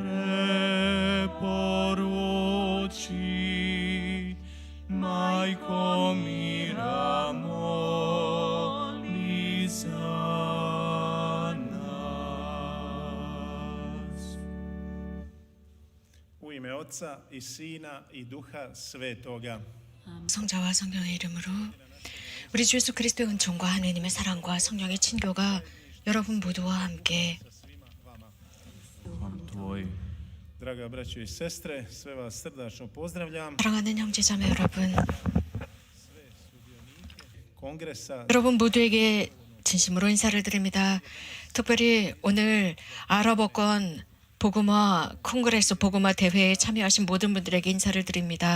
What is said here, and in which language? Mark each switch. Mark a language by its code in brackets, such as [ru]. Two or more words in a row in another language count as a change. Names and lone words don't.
[hr] preporuči, Majko mira, moli za nas. U ime Otca i Sina i Duha Svetoga. [ko] 성자와 성령의 이름으로 우리 주 예수 그리스도의 은총과 하느님의 사랑과 성령의 친교가 여러분 모두와 함께 [hr] Duhom tvoj. Draga braćo i sestre, sve vas srdačno pozdravljam. [ko] 사랑하는 형제자매 여러분, [hr] Kongresa [ko] 여러분 모두에게 진심으로 인사를 드립니다. 특별히 오늘 아랍어권 복음화 콩그레스 복음화 대회에 참여하신 모든 분들에게 인사를 드립니다.